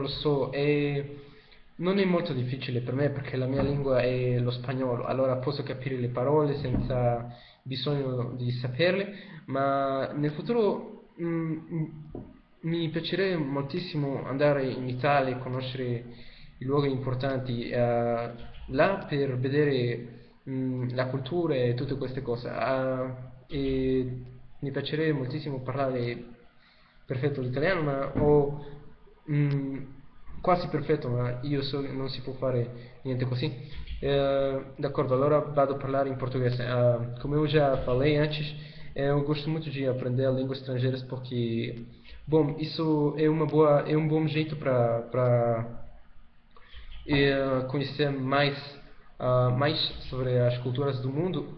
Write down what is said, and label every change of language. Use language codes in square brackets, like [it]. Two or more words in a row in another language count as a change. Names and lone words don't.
[it] lo so, non è molto difficile per me perché la mia lingua è lo spagnolo, allora posso capire le parole senza bisogno di saperle, ma nel futuro mi piacerebbe moltissimo andare in Italia e conoscere i luoghi importanti là per vedere la cultura e tutte queste cose. E mi piacerebbe moltissimo parlare perfetto l'italiano, ma ho, mm, quasi perfetto, ma io so che non si può fare niente così. D'accordo, allora vado a parlare in português. [pt] Como eu já falei antes, eu gosto muito de aprender línguas estrangeiras porque, bom, isso é um bom jeito para conhecer mais sobre as culturas do mundo.